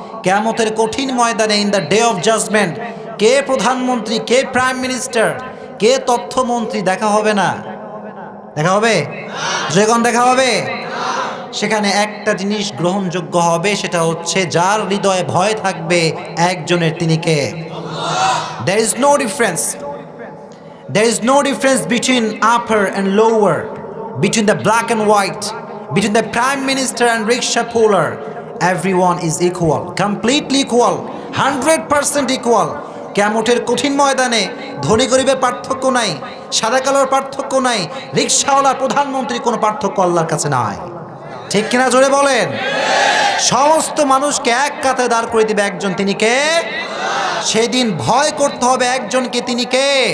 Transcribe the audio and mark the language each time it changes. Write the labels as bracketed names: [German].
[Bangla] কিয়ামতের কঠিন ময়দানে, [English] in the day of judgement, [Bangla] কে প্রধানমন্ত্রী, কে প্রাইম মিনিস্টার, কে তথ্যমন্ত্রী দেখা হবে না? দেখা হবে? যখন দেখা হবে সেখানে একটা জিনিস গ্রহণযোগ্য হবে, সেটা হচ্ছে যার হৃদয়ে ভয় থাকবে একজনের, তিনি কে? [English] There is no difference. There is no difference between upper and lower, between the black and white, between the prime minister and rickshaw puller. Everyone is equal, completely equal, 100% equal. [Bangla] কিয়ামতের কঠিন ময়দানে ধনী গরিবের পার্থক্য নাই, সাদা কালোর পার্থক্য নাই, রিক্সাওয়ালা প্রধানমন্ত্রী কোনো পার্থক্য আল্লাহর কাছে নাই, ঠিক কিনা? জোরে বলেন। সমস্ত মানুষকে এক কাতারে দাঁড় করে দিবে একজন, তিনি কে? সেদিন ভয় করতে হবে একজনকে, তিনি কে?